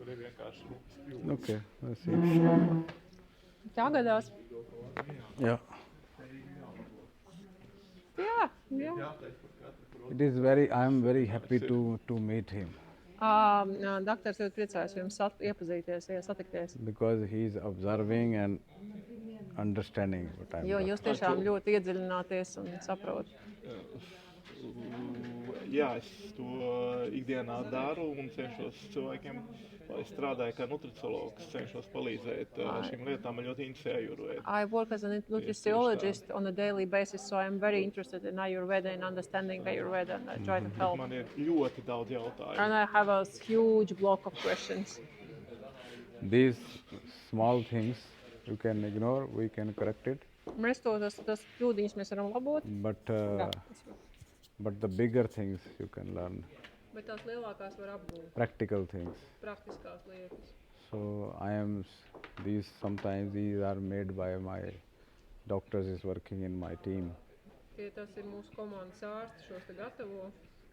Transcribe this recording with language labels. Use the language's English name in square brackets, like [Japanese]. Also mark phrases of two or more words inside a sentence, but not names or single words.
[Latvian] kur ir vienkārši rūpes. [English] Okay, let's see. [Latvian] Tā gadās. [English] Yeah. [Latvian] Jā. [English] It is very. I am very happy to meet him [Latvian] Doktors ļoti priecājos jums iepazīties, satikties. [English] because he is observing and understanding what I'm [Latvian] Jo [English] doing. [Latvian] jūs tiešām ļoti iedziļināties un saprotat. Jā, es to ikdienā daru un cenšos cilvēkiem, lai strādāju kā nutriciologs, cenšos palīdzēt šīm lietām. Man ļoti interesē Ājurvēda. [English] I work as a nutritionist on a daily basis, so I'm very interested in Ayurveda and understanding Ayurveda, and I try to help. [Latvian] Man ir ļoti daudz jautājumu. [English] And I have a huge block of questions. These small things you can ignore. We can correct it. [Latvian] Mēs tas kļūdiņas mēs varam labot, [English] But the bigger things you can learn. [Latvian] bet tās lielākās var apgūt, [English] Practical things. [Latvian] praktiskās lietas. [English] So sometimes these are made by my doctors is working in my team. [Latvian] Tas ir mūsu komandas ārsti, šos te gatavo.